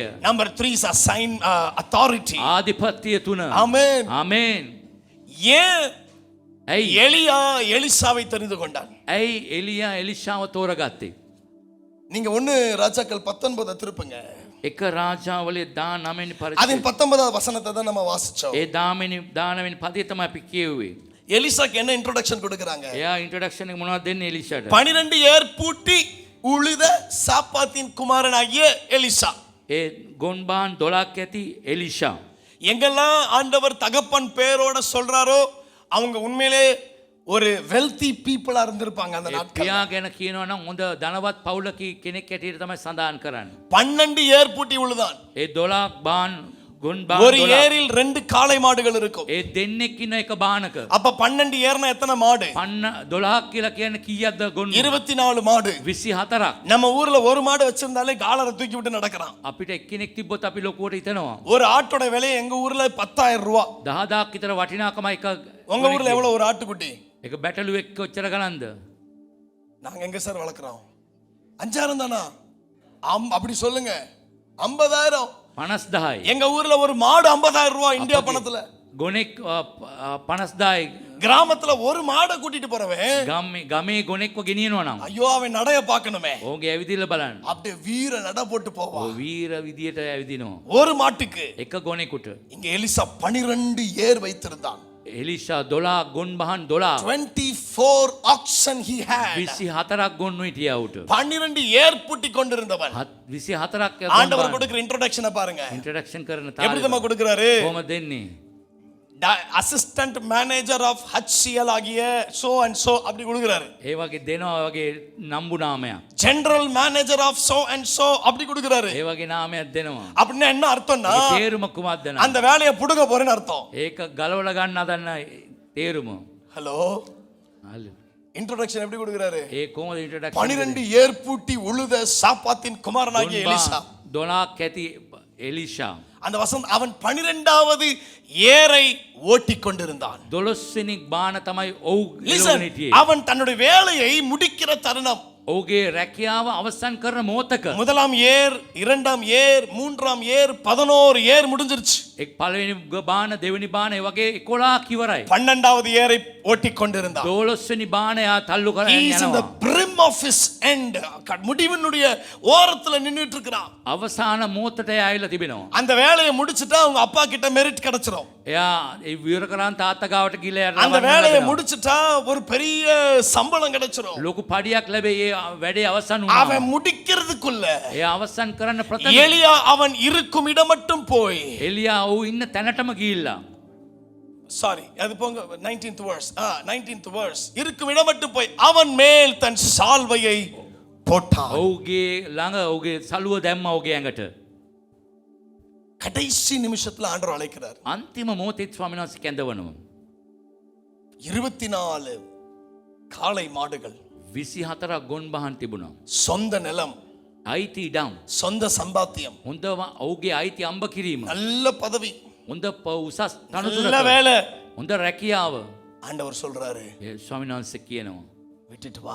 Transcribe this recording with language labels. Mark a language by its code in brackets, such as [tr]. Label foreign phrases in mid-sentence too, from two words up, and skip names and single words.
[en] Number 3 is authority. [si] ආධිපත්‍ය තුන. [ta] ஆமென். [si] ආමෙන්. [ta] ஏன் [si] ඇයි [ta] எலியா எலிசாவை தெரிந்து கொண்டான்? [si] ඇයි එලියා එලිෂාව තෝරගත්තේ? [ta] நீங்க 1 ராஜாக்கள் 19 திருப்புங்க. [si] එක රාජාවලේ 19 වෙනි [ta] அதின் [si] පරිච්ඡේදය [ta] 19வது வசனத்தை தான் நம்ம வாசிச்சோம். [si] ඒ 19 වෙනි පදේ තමයි අපි කියුවේ. [ta] எலிசாக்கு என்ன இன்ட்ரோடக்ஷன் கொடுக்கறாங்க? [si] එයා ඉන්ට්‍රොඩක්ෂන් එක මොනවද දෙන්නේ එලිෂාට? [ta] 12 ஏர் பூட்டி உழுத சாப்பாத்தின் குமாரனாகிய எலிசா. [si] ඒ ගොන්බාන් 12ක් ඇති එලිෂා. [ta] எங்கெல்லாம் ஆண்டவர் தகப்பன் பேரோட சொல்றாரோ அவங்க உண்மையிலே ஒரு [en] wealthy people [ta] இருந்திருப்பாங்க அந்த [si] ඒ [ta] நாட்கள். [si] පියා ගැන කියනවා නම් හොඳ ධනවත් පවුලක කෙනෙක් ඇටියට තමයි සඳහන් කරන්නේ. [ta] 12 ஏர் பூட்டி உழுதான். [si] ඒ 12 බාන් ගොන්බාන් [ta] ஒரு 12. ஏரில் 2 காளை மாடுகள் இருக்கும். [si] ඒ දෙන්නෙක් ඉන්න එක බානක. [ta] அப்ப 12 ஏர்னா எத்தனை மாடு? [si] 12ක් කියලා කියන්නේ කීයක්ද ගොන්? [ta] 24 மாடு. [si] 24ක්. [ta] நம்ம ஊர்ல ஒரு மாடு வச்சிருந்தாலே காலரை தூக்கி விட்டு நடக்கிறான். [si] අපිට එක්කෙනෙක් තිබ්බොත් අපි ලොකුවට හිතනවා. [ta] ஒரு ஆட்டோட விலை எங்க ஊர்ல 10,000 ரூபாய். [si] 10000ක් විතර වටිනාකම එක. [ta] உங்க ஊர்ல எவ்வளவு ஒரு ஆட்டுக்குட்டி? [si] එක බැටළුවෙක් කොච්චර ගණන්ද? [ta] நாங்க எங்க சார் வளர்க்குறோம்? 5000 தானா? அப்படி சொல்லுங்க. 50000. [si] 50000යි. [ta] எங்க ஊர்ல ஒரு மாடு 50000 ரூபாய் இந்தியா பணத்துல. [si] ගොනෙක් 50000යි. [ta] கிராமத்துல ஒரு மாடை கூட்டிட்டு போறவன் [si] ගමේ ගොනෙක්ව ගෙනියනවා නම් [ta] ஐயோ அவன் நடைய பார்க்கணுமே. [si] ඔහුගේ ඇවිදිල්ල බලන්න. [ta] அப்படியே வீர நட போட்டு போவான். [si] ඔහු වීර විදියට ඇවිදිනවා. [ta] ஒரு மாட்டுக்கு. [si] එක ගොනෙකුට. [ta] இங்க எலிசா 12 ஏர் வைத்திருந்தான். [si] එලිෂා 12 ගොන් බහන් 12. [en] 24 oxen he had. [si] 24ක් ගොන්නු හිටියා උට. [ta] 12 ஏர் பூட்டி கொண்டிருந்தவன். [si] 24ක් [ta] ஆண்டவர் கொடுக்கிற இன்ட்ரோடக்ஷனை பாருங்க. [si] ඉන්ට්‍රොඩක්ෂන් කරන [ta] எப்படி [si] තාලෙ [ta] நம்ம கொடுக்கறாரு? [si] කොහොමද දෙන්නේ? [en] Assistant Manager of HCL [ta] ஆகிய [en] so and so [ta] அப்படி கொடுக்குறாரு. [si] ඒ වගේ දෙනවා වගේ නම්බු නාමයක්. [en] General Manager of so and so [ta] அப்படி கொடுக்குறாரு. [si] ඒ වගේ නාමයක් දෙනවා. [ta] அப்படின்னா என்ன அர்த்தம்னா [si] ඒ තේරුම කුමක්ද නම්? [ta] அந்த வேலையை புடுங்க போறேன்னு அர்த்தம். [si] ඒක ගලවලා ගන්න හදන්න තේරුම. [ta] ஹலோ, [si] හලෝ. [ta] இன்ட்ரோடக்ஷன் எப்படி கொடுக்குறாரு? [si] ඒ කොහොමද ඉන්ට්‍රොඩක්ෂන්? [ta] 12 ஏர்பூட்டி உழுத சாப்பாத்தின் குமாரனாகிய எலிசா. [si] 12ක් ඇති එලිෂා. [ta] அந்த வசனம் அவன் 12வது ஏரை ஓட்டிக் கொண்டிருந்தான். [si] 12 වෙනි බාන තමයි ඔව් [en] Listen, [si] එළවගෙන හිටියේ. [ta] அவன் தன்னுடைய வேலையை முடிக்கிற தருணம். [si] ඔහුගේ රැකියාව අවසන් කරන මොහොතක [ta] முதலாம் ஏர், இரண்டாம் ஏர், மூன்றாம் ஏர், 11 ஏர் முடிஞ்சிருச்சு. [si] එක් පළවෙනි බාන දෙවෙනි බාන ඒ වගේ 11ක් ඉවරයි. [ta] 12வது ஏரை ஓட்டிக் கொண்டிருந்தான். [si] 12 වෙනි බාන යා තල්ලු කරගෙන [en] He is in the [si] යනවා. [en] brim of his end. [ta] முடிவினுடைய ஓரத்துல நின்னுட்டு இருக்கிறான். [si] අවසාන මොහොතට ඇවිල්ලා තිබෙනවා. [ta] அந்த வேலையை முடிச்சிட்டா அவங்க அப்பா கிட்ட மெரிட் கிடைச்சிரும். [si] එයා ඒ විවර කරන් තාත්තා ගාවට ගිහලා යනවා. [ta] அந்த வேலையை முடிச்சிட்டா ஒரு பெரிய சம்பளம் கிடைச்சிரும். [si] ලොකු පඩියක් ලැබේ. ඒ වැඩේ අවසන් [ta] அவன் [si] වුණා. [ta] முடிக்கிறதுக்குள்ள [si] ඒ අවසන් කරන්න ප්‍රථම [ta] எலியா அவன் இருக்கும் இடம் மட்டும் போய், [si] එලියා ඔහු ඉන්න තැනටම ගිහිල්ලා [ta] சாரி அது போங்க [en] 19th verse 19th verse [ta] இருக்கும் இடம் மட்டும் போய் அவன் மேல் தன் சால்வையை போட்டான். [si] ඔහුගේ ළඟ ඔහුගේ සලුව දැම්මා ඔහුගේ ඇඟට. [ta] கடைசி நிமிஷத்துல ஆண்டவர் அழைக்கிறார். [si] අන්තිම මොහොතේ ස්වාමීන් වහන්සේ කැඳවනවා. [ta] 24 காளை மாடுகள், [si] 24ක් ගොන් බහන් තිබුණා. [ta] சொந்த நிலம், [si] අයිති ඉඩම්, [ta] சொந்த சம்பாத்தியம், [si] හොඳ ඔහුගේ අයිති අම්බ කිරීම, [ta] நல்ல பதவி, [si] හොඳ උසස් [ta] நல்ல [si] තනතුරක, [ta] வேலை. [si] හොඳ රැකියාව. [ta] ஆண்டவர் சொல்றாரு, [si] ඒ ස්වාමීන් වහන්සේ කියනවා [ta] விட்டுட்டு வா.